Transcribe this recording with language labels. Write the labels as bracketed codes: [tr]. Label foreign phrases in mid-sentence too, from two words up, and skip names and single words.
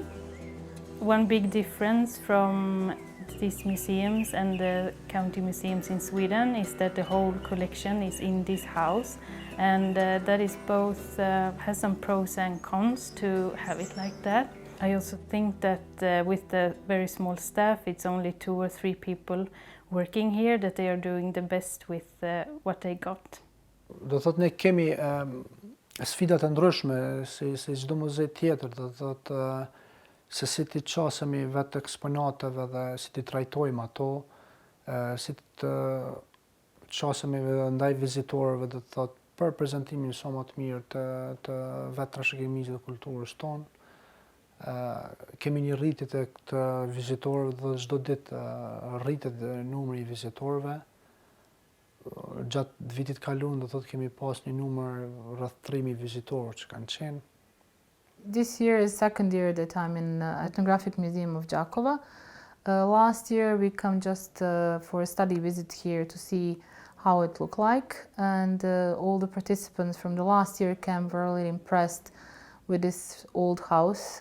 [en] One big difference from these museums and the county museums in Sweden is that the whole collection is in this house, and that is both has some pros and cons to have it like that. I also think that with the very small staff, it's only 2 or 3 people working here, that they are doing the best with what they got. [sq] Do thot ne kemi sfida të ndryshme si çdo muze tjetër, do thot se si ti qasemi vetë eksponateve dhe si ti trajtojmë ato, si të qasemi ndaj vizitorëve, do thot për prezantimin sa më të mirë të vetë trashëgimisë dhe kulturës tonë. Kemi një rritje të vizitorëve dhe çdo ditë rritet numri i vizitorëve. Gjatë vitit kaluar do thotë kemi pas një numër rreth 3000 vizitorë që kanë qenë. [en] This year is second year that I'm in Ethnographic Museum of Gjakova. Last year we come just for a study visit here to see how it looked like, and all the participants from the last year camp were really impressed with this old house.